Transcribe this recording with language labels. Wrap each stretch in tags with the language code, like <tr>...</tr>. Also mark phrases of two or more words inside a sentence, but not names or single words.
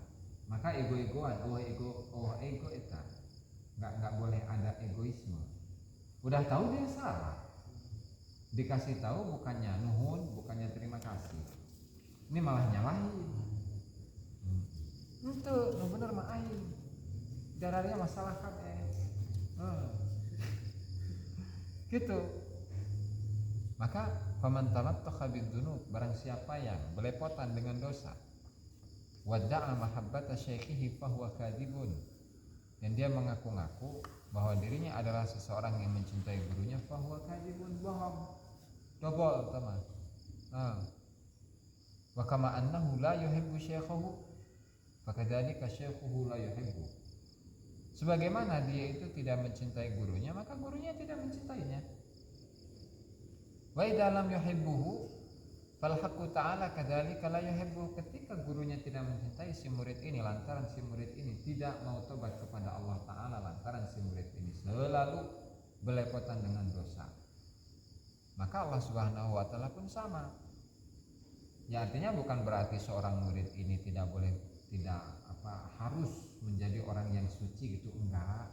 <id>Maka ego-egoan, ego itu nggak boleh ada egoisme. Udah tahu dia salah, dikasih tahu bukannya nuhun, bukannya terima kasih, ini malah nyalahin. Itu</id> <su>bener mah aing,</su> <id>darahnya masalah kan gitu. Maka</id> <ar>فمن تلطخ بالذنوب,</ar> <id>barang siapa yang belepotan dengan dosa,</id> <ar>وادعى محبة شيخه فهو كاذب,</ar> <id>dan dia mengaku-ngaku bahwa dirinya adalah seseorang yang mencintai gurunya,</id> <ar>فهو كاذب,</ar> <id>bohong, dobol teman.</id> <ar>وكما أنه لا يحب شيخه فكذلك شيخه لا يحب.</ar> <id>Sebagaimana dia itu tidak mencintai gurunya, maka gurunya tidak mencintainya.</id> <ar>وإذا لم يحبه فالحق تعالى كذلك لا يحب.</ar> <id>Ketika gurunya tidak mencintai si murid ini, lantaran si murid ini tidak mau tobat kepada Allah Ta'ala, lantaran si murid ini selalu belepotan dengan dosa, maka Allah</id> <ar>سبحانه وتعالى</ar> <id>pun sama. Ya, artinya bukan berarti seorang murid ini tidak harus menjadi orang yang suci gitu, enggak.</id>